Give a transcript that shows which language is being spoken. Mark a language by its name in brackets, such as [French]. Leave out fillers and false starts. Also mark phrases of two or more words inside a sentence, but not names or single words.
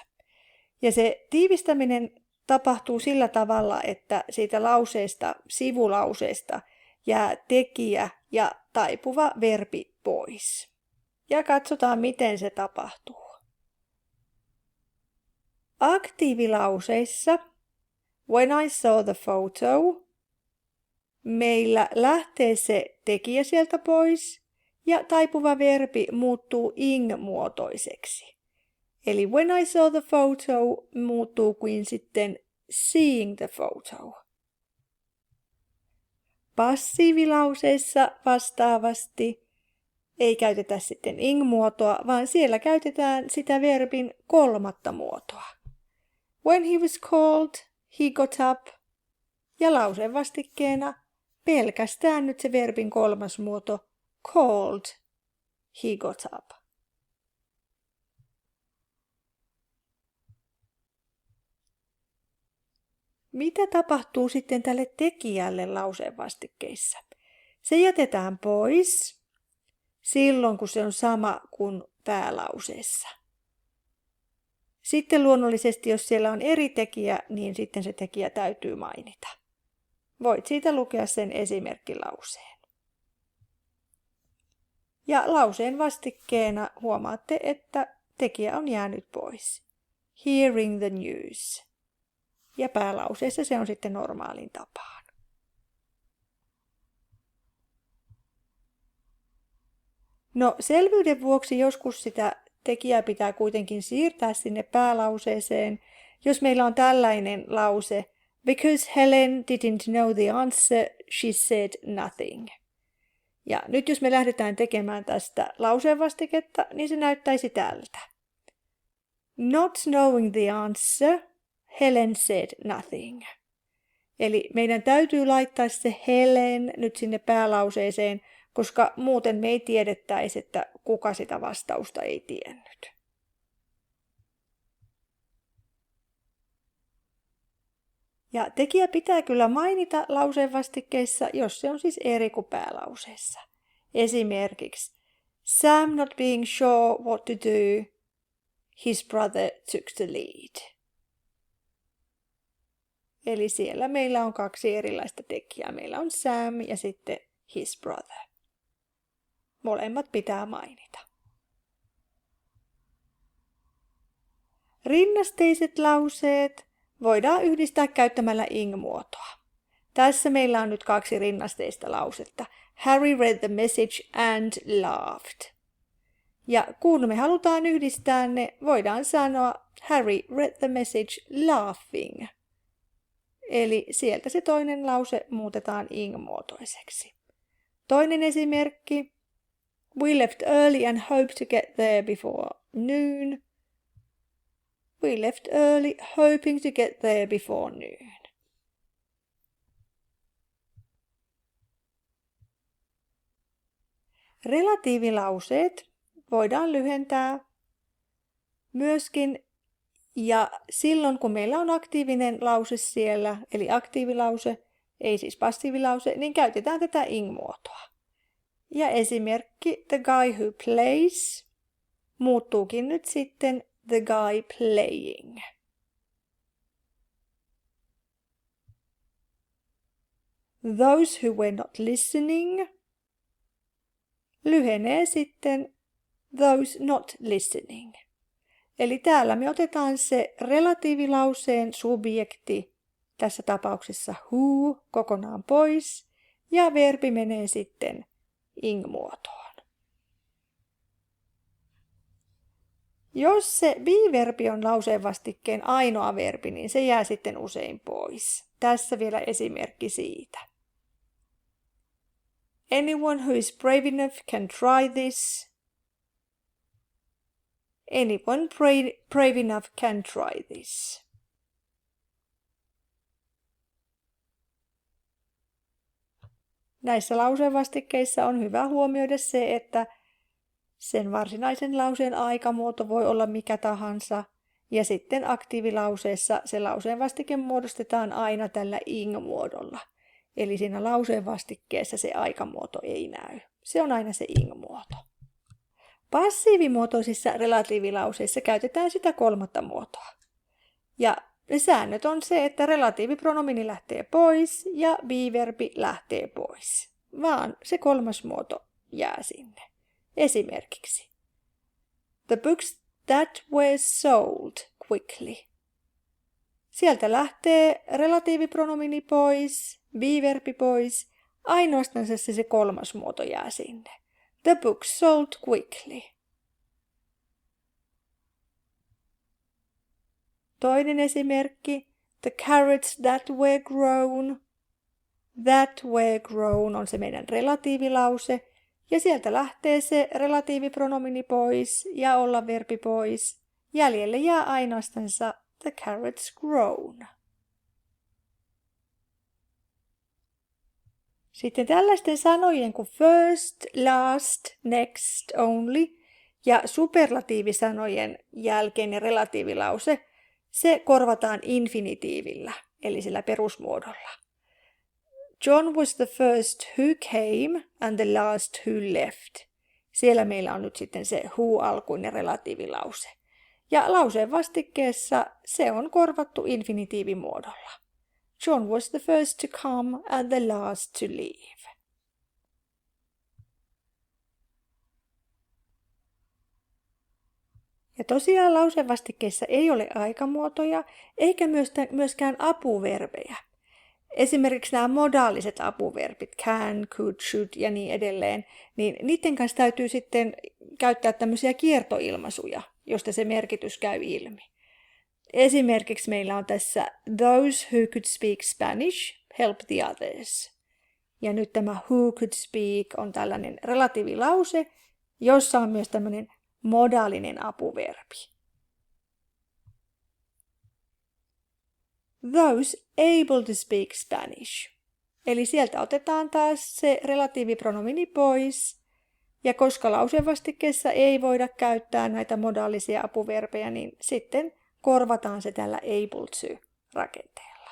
[Finnish] Ja se tiivistäminen tapahtuu sillä tavalla, että siitä lauseesta, sivulauseesta jää tekijä ja taipuva verbi pois. Ja katsotaan, miten se tapahtuu. Aktiivilauseissa, [English] when I saw the photo, [Finnish] meillä lähtee se tekijä sieltä pois ja taipuva verbi muuttuu ing-muotoiseksi. Eli [English] when I saw the photo [Finnish] muuttuu kuin sitten [English] seeing the photo. [Finnish] Passiivilauseissa vastaavasti ei käytetä sitten ing-muotoa, vaan siellä käytetään sitä verbin kolmatta muotoa. [English] When he was called, he got up. [Finnish] Ja lauseen vastikkeena pelkästään nyt se verbin kolmas muoto [English] called, he got up. [Finnish] Mitä tapahtuu sitten tälle tekijälle lauseen vastikkeissa? Se jätetään pois silloin, kun se on sama kuin päälauseessa. Sitten luonnollisesti, jos siellä on eri tekijä, niin sitten se tekijä täytyy mainita. Voit siitä lukea sen esimerkkilauseen. Ja lauseen vastikkeena huomaatte, että tekijä on jäänyt pois. [English] Hearing the news. [Finnish] Ja päälauseessa se on sitten normaalin tapaan. No selvyyden vuoksi joskus sitä tekijää pitää kuitenkin siirtää sinne päälauseeseen, jos meillä on tällainen lause, [English] because Helen didn't know the answer, she said nothing. [Finnish] Ja nyt jos me lähdetään tekemään tästä lauseenvastiketta, niin se näyttäisi tältä. [English] Not knowing the answer, Helen said nothing. [Finnish] Eli meidän täytyy laittaa se Helen nyt sinne päälauseeseen, koska muuten me ei tiedettäisi, että kuka sitä vastausta ei tiennyt. Ja tekijä pitää kyllä mainita lauseen vastikkeissa, jos se on siis eri kuin päälauseessa. [English] Esimerkiksi Sam not being sure what to do, his brother took the lead. [Finnish] Eli siellä meillä on kaksi erilaista tekijää. Meillä on Sam ja sitten [English] his brother. [Finnish] Molemmat pitää mainita. Rinnasteiset lauseet voidaan yhdistää käyttämällä ing-muotoa. Tässä meillä on nyt kaksi rinnasteista lausetta. [English] Harry read the message and laughed. [Finnish] Ja kun me halutaan yhdistää ne, voidaan sanoa [English] Harry read the message laughing. [Finnish] Eli sieltä se toinen lause muutetaan ing-muotoiseksi. Toinen esimerkki. [English] We left early and hoped to get there before noon. We left early hoping to get there before noon. [Finnish] Relatiivilauseet voidaan lyhentää myöskin ja silloin kun meillä on aktiivinen lause siellä, eli aktiivilause, ei siis passiivilause, niin käytetään tätä ing-muotoa. Ja esimerkki [English] the guy who plays [Finnish] muuttuukin nyt sitten [English] the guy playing. Those who were not listening [Finnish] lyhenee sitten [English] those not listening. [Finnish] Eli täällä me otetaan se relatiivilauseen subjekti, tässä tapauksessa who, kokonaan pois, ja verbi menee sitten ing-muotoon. Jos se be-verbi on lauseen vastikkeen ainoa verbi, niin se jää sitten usein pois. Tässä vielä esimerkki siitä. [English] Anyone who is brave enough can try this. Anyone brave enough can try this. [Finnish] Näissä lauseenvastikkeissa on hyvä huomioida se, että sen varsinaisen lauseen aikamuoto voi olla mikä tahansa, ja sitten aktiivilauseessa se lauseenvastike muodostetaan aina tällä ing-muodolla. Eli siinä lauseenvastikkeessa se aikamuoto ei näy. Se on aina se ing-muoto. Passiivimuotoisissa relatiivilauseissa käytetään sitä kolmatta muotoa. Ja säännöt on se, että relatiivipronomini lähtee pois ja be-verbi lähtee pois. Vaan se kolmas muoto jää sinne. [English] Esimerkiksi the books that were sold quickly. [Finnish] Sieltä lähtee relatiivipronomini pois, be-verbi pois, ainoastaan se kolmas muoto jää sinne. [English] The books sold quickly. [Finnish] Toinen esimerkki, [English] the carrots that were grown. That were grown [Finnish] on se meidän relatiivilause. Ja sieltä lähtee se relatiivipronomini pois ja olla verbi pois. Jäljelle jää ainoastaan [English] the carrots grown. [Finnish] Sitten tällaisten sanojen kuin [English] first, last, next, only [Finnish] ja superlatiivisanojen jälkeinen relatiivilause, se korvataan infinitiivillä, eli sillä perusmuodolla. [English] John was the first who came and the last who left. [Finnish] Siellä meillä on nyt sitten se who-alkuinen relatiivilause. Ja lauseen vastikkeessa se on korvattu infinitiivimuodolla. [English] John was the first to come and the last to leave. [Finnish] Ja tosiaan lauseenvastikkeissa ei ole aikamuotoja eikä myöskään apuverbejä. Esimerkiksi nämä modaaliset apuverbit, [English] can, could, should [Finnish] ja niin edelleen, niin niiden kanssa täytyy sitten käyttää tämmöisiä kiertoilmaisuja, josta se merkitys käy ilmi. Esimerkiksi meillä on tässä [English] those who could speak Spanish help the others. [Finnish] Ja nyt tämä [English] who could speak [Finnish] on tällainen relatiivilause, jossa on myös tämmöinen modaalinen apuverbi. [English] Those able to speak Spanish. [Finnish] Eli sieltä otetaan taas se relatiivipronomini pois. Ja koska lauseenvastikkeessa ei voida käyttää näitä modaalisia apuverbejä, niin sitten korvataan se tällä [English] able to [Finnish] rakenteella.